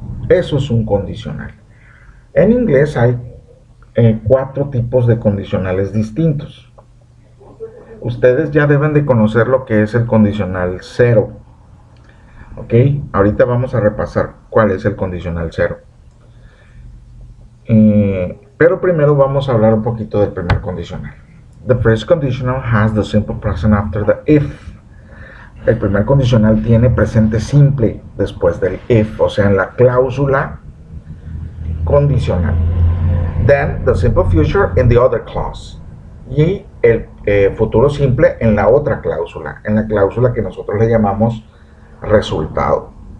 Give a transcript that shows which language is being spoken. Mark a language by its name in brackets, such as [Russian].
[Spanish] Eso es un condicional. En inglés hay 4 tipos de condicionales distintos. Ustedes ya deben de conocer lo que es el condicional 0. Ok, ahorita vamos a repasar cuál es el condicional 0. Pero primero vamos a hablar un poquito del primer condicional. [English] The first conditional has the simple present after the if. [Spanish] El primer condicional tiene presente simple después del if, o sea, en la cláusula condicional. [English] Then the simple future in the other clause. [Spanish] Y el futuro simple en la otra cláusula, en la cláusula que nosotros le llamamos resultado.